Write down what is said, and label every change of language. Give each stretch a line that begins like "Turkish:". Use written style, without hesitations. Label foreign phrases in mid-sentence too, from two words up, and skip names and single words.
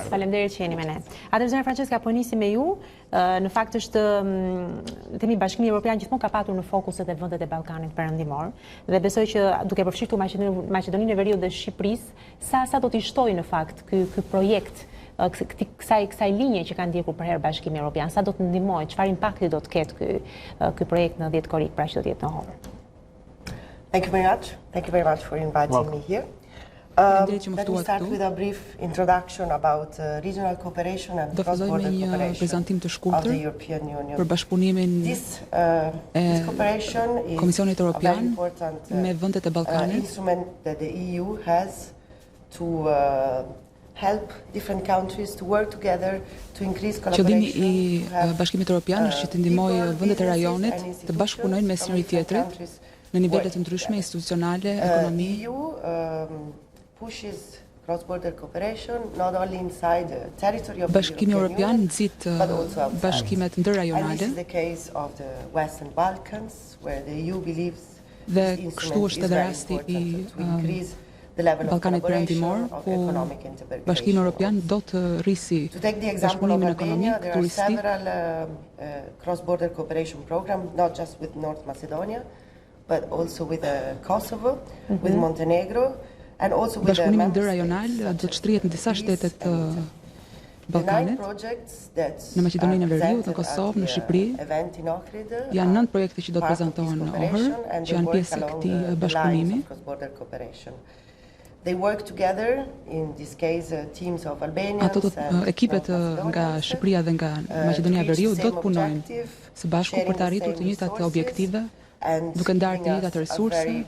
Albanian: Faleminderit që jeni me ne. Atëherë zonja Francesca, po nisi me ju. Në fakt është themi Bashkimi Evropian gjithmonë ka patur në fokuset e vendet e Ballkanit Perëndimor dhe besoj që duke përfshirë Maqedoninë e Veriut dhe Shqipërisë, sa do t'i shtojë në fakt ky projekt kësaj linje që kanë ndjekur për herë Bashkimi Evropian, sa do të ndihmojë, çfarë impakti do të ketë ky projekt në 10 korrik, pra që do të jetë në Ohër.
English: Thank you very much. Thank you very much for inviting me here. Let me start with a brief introduction about regional cooperation and cross-border cooperation of the European Union.
Albanian: Për bashkëpunimin e Komisionit Evropian me vendet e Ballkanit.
English: Instrument that the EU has to help different countries to work together to increase collaboration.
Albanian: Qëllimi i Bashkimit Evropian është që të ndihmojë vendet e rajonit të bashkëpunojnë mes njëri tjetrit në nivele të ndryshme institucionale, ekonomi.
English: Pushes cross-border cooperation not only inside the territory of
Albanian: Bashkimi Evropian nxit bashkimet ndërrajonale.
English: This is the case of the Western Balkans, where the EU believes
Albanian: dhe kështu është edhe rasti i Ballkanit Perëndimor, ku Bashkimi Evropian do të rrisi bashkëpunimin ekonomik, turistik.
English: Cross-border cooperation program, not just with North Macedonia, but also with Kosovo, with Montenegro, and also with
Albanian: bashkëpunimi ndërrajonal do të shtrihet në disa shtete të Ballkanit, në Maqedoninë e Veriut, në Kosovë, në Shqipëri. Janë 9 projekte që do të prezantohen në Ohër, që janë pjesë e këtij bashkëpunimi. Ato ekipet nga Shqipëria dhe nga Maqedonia e Veriut do të punojnë së bashku për të arritur të njëjtat objektive, duke ndarë të njëjtat resurse.